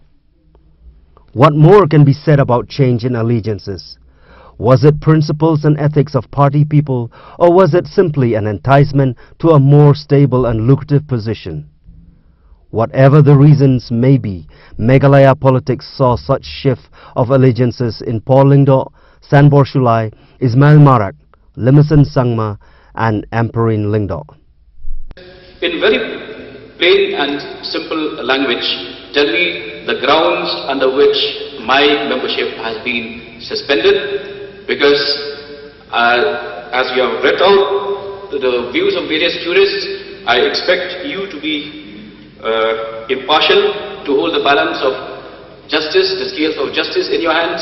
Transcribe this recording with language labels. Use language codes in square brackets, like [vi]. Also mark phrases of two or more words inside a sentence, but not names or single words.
[en] What more can be said about change in allegiances? Was it principles and ethics of party people, or was it simply an enticement to a more stable and lucrative position? Whatever the reasons may be, Meghalaya politics saw such shift of allegiances in Paul Lyngdoh, Sanbor Shulai, Ismail Marak, Limison Sangma and Amperine Lyngdoh. In very plain and simple language, tell me the grounds under which my membership has been suspended. Because as you have read out the views of various jurists, I expect you to be impartial, to hold the balance of justice, the scales of justice in your hands.